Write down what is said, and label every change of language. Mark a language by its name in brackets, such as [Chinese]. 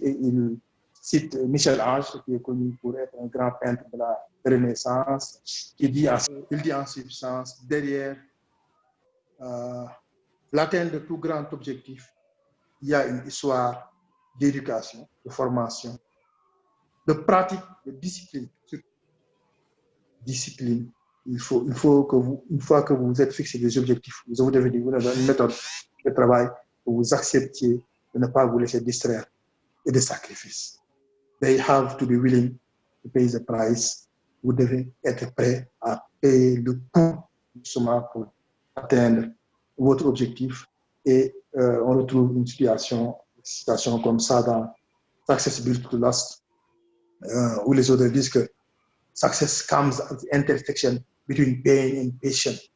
[French] Et il cite Michel-Ange, qui est connu pour être un grand peintre de la Renaissance, il dit en substance, derrière l'atteinte de tout grand objectif, il y a une histoire d'éducation, de formation, de pratique, de discipline. Discipline. Il faut que vous, une fois que vous êtes fixé des objectifs, vous devez dire, vous avez une méthode de travail, que vous acceptiez de ne pas vous laisser distraire et de sacrifices. [English] They have to be willing to pay the price. [French] Vous devez être prêt à payer le coût justement pour atteindre votre objectif. Et on retrouve une situation comme ça dans Success Built to Last, où les auteurs disent que [English] success comes at the intersection between pain and passion.